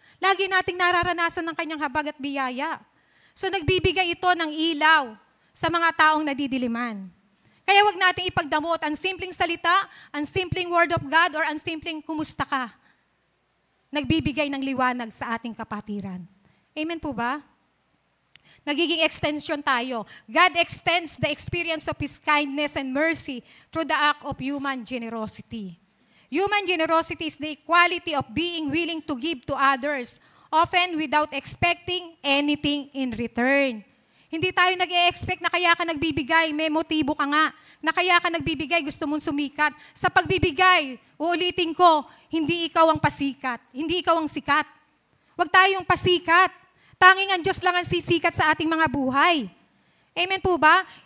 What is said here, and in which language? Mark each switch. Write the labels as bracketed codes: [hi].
[tl] Lagi nating nararanasan ng kanyang habag at biyaya. So nagbibigay ito ng ilaw sa mga taong nadidiliman. Kaya wag nating ipagdamot ang simpleng salita, ang simpleng word of God, or ang simpleng kumusta ka. Nagbibigay ng liwanag sa ating kapatiran. Amen po ba? Nagiging extension tayo. [en] God extends the experience of His kindness and mercy through the act of human generosity. Human generosity is the quality of being willing to give to others, often without expecting anything in return. [tl] Hindi tayo nag-e-expect na kaya ka nagbibigay, may motibo ka nga, na kaya ka nagbibigay, gusto mong sumikat. Sa pagbibigay, uulitin ko, hindi ikaw ang pasikat, hindi ikaw ang sikat. Huwag tayong pasikat. Tanging ang Diyos lang ang sisikat sa ating mga buhay. Amen po ba?